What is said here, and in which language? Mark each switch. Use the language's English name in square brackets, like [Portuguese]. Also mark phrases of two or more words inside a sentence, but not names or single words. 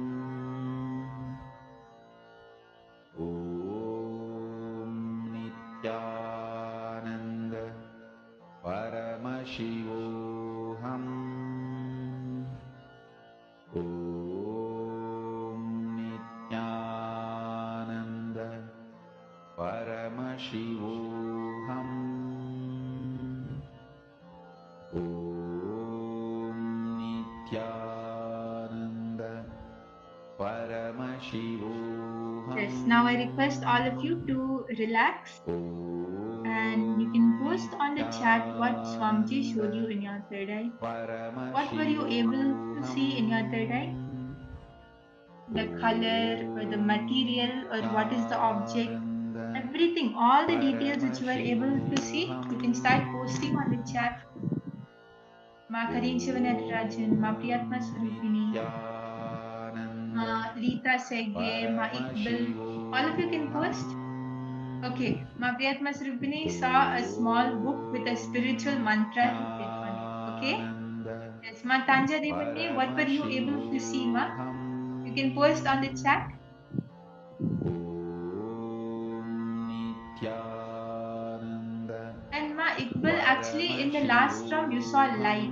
[Sanskrit] Om Nithyananda Paramashivoham Om Nithyananda Paramashivoham Om Nithyananda Paramashivoham. [English] Yes. Now I request all of you to relax and you can post on the chat what Swamiji showed you in your third eye. What were you able to see in your third eye? The color or the material or what is the object? I everything, all the details which you were able to see, you can start posting on the chat. Ma Karin Shivanatarajan, Ma Priyatma Swarupini, Ma Lita Sege, Ma Iqbal, all of you can post. Okay, Ma Priyatma Swarupini saw a small book with a spiritual mantra written on it. Okay? Yes, Ma Tanja Devani, what were you able to see, Ma? You can post on the chat. And Ma Iqbal, actually in the last round you saw light.